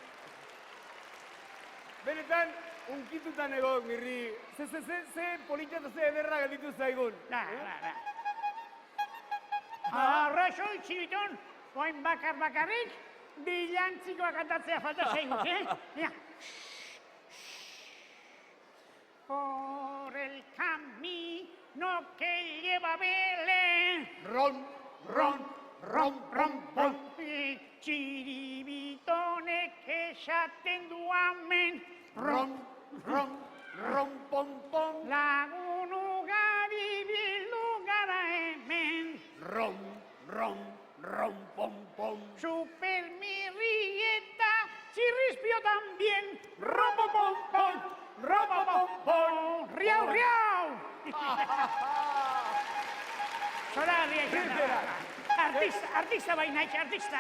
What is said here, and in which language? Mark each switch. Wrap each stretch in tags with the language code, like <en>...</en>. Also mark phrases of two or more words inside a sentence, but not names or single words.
<eu>Benetan, unkitutan egon, Mirri. Ze politxa eta ze ederra gelditu zaigun. Arrazoi, txibiton, oain bakarrik, bilantzikoa kantatzea falta zaigut,</eu> <es>Por el camino que lleva a Belén. Ron,</es> <eu>Txiribitonek esaten du amen. ron, pom, pom. Lagun ugari bildu gara hemen. Ron, pom, pom. Supermirri eta Chirrispio también. Rom-pom-pom, Riau, riau. Zora, riau. Artista baina, artista.</eu>